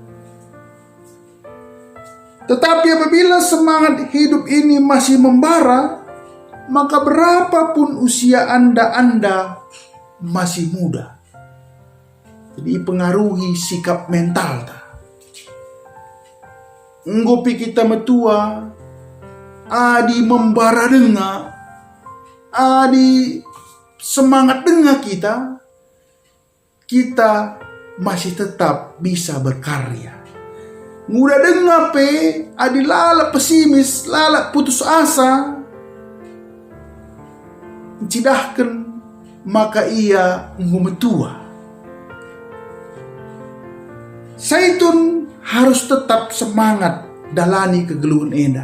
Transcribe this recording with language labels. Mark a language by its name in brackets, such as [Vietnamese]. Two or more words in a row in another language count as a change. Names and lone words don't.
[Indonesian] Tetapi apabila semangat hidup ini masih membara, maka berapapun usia Anda masih muda. Jadi pengaruhi sikap mental ta. [Batak Karo] Nggopi kita metua, adi membara denga, adi semangat denga kita [Indonesian] masih tetap bisa berkarya. [Batak Karo] Muda denga pe, adi lala pesimis, lala [Indonesian] putus asa, [Batak Karo] cidahkan maka ia metua. Saitun [Indonesian] harus tetap semangat [Batak Karo] dalani kegeluhan enda.